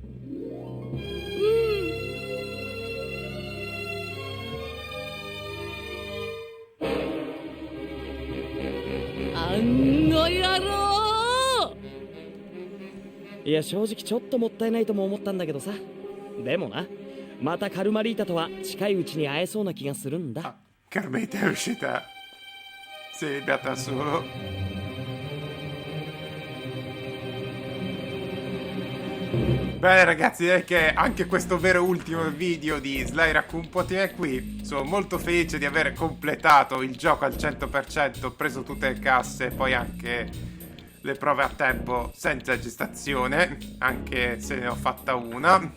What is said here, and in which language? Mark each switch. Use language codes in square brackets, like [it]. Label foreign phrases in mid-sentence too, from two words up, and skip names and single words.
[ja] あの野郎！いや、正直ちょっともったいないとも思ったんだけどさ。でもな、またカルマリータとは近いうちに会えそうな気がするんだ。 [it] Carmeta è uscita. Si è beata solo. Bene ragazzi, direi che anche questo vero ultimo video di Sly Raccoon può finire qui. Sono molto felice di aver completato il gioco al 100%, ho preso tutte le casse e poi anche le prove a tempo senza gestazione, anche se ne ho fatta una.